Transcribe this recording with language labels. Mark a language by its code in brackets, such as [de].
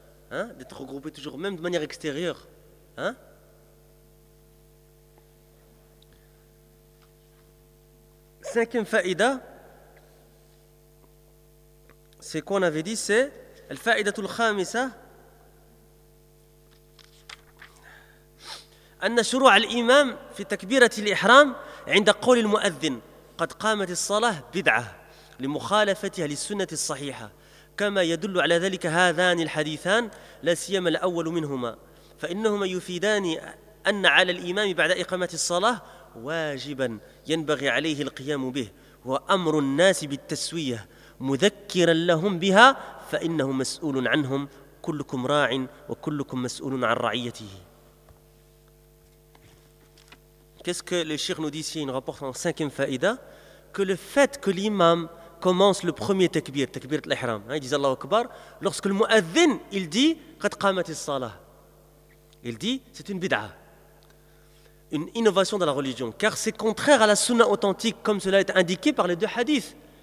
[fr] D'être regroupé toujours, même de manière extérieure. Hein? Cinquième faïda. C'est quoi on avait dit? C'est le faïda tout le khamisa. [ar] أن شروع الإمام في تكبيرة الإحرام عند قول المؤذن قد قامت الصلاة بدعة لمخالفتها للسنة الصحيحة كما يدل على ذلك هذان الحديثان لا سيما الأول منهما فإنهما يفيدان أن على الإمام بعد إقامة الصلاة واجبا ينبغي عليه القيام به وأمر الناس بالتسوية مذكرا لهم بها فإنه مسؤول عنهم كلكم راع وكلكم مسؤول عن رعيته. [fr] Qu'est-ce que le Cheikh nous dit ici? Il nous rapporte en cinquième faïda que le fait que l'imam commence le premier takbir, takbir l'ihram, hein, il dit Allahu Akbar, lorsque le mu'adhin, il dit qad qamat as-salah, il dit c'est une bid'a, une innovation dans la religion, car c'est contraire à la sunna authentique comme cela est indiqué par les deux hadiths.